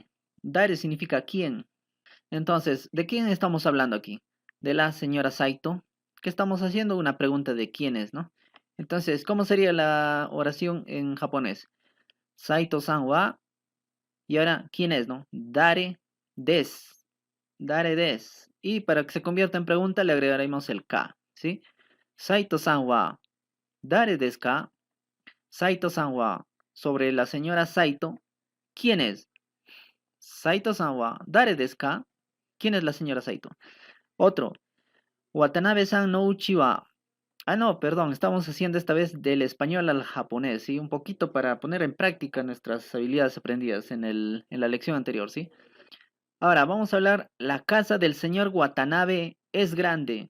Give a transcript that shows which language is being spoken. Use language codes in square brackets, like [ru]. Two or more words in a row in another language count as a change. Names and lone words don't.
[es] Dare significa quién. Entonces, ¿de quién estamos hablando aquí? ¿De la señora Saito? ¿Qué estamos haciendo? Una pregunta de quién es, ¿no? Entonces, ¿cómo sería la oración en japonés? [ja] 斎藤さんは, [es] y ahora, ¿quién es, no? [ja] 誰です。誰です. [es] Y para que se convierta en pregunta le agregaremos el ka, ¿sí? [ja] 斎藤さんは、誰ですか? 斎藤さんは, [es] sobre la señora Saito, ¿quién es? [ja] 斎藤さんは、誰ですか? [es] ¿Quién es la señora Saito? Otro, [ja] 渡辺さんの家は. [es] Ah, no, perdón, estamos haciendo esta vez del español al japonés, ¿sí? Un poquito para poner en práctica nuestras habilidades aprendidas en la lección anterior, ¿sí? Ahora, vamos a hablar, la casa del señor Watanabe es grande.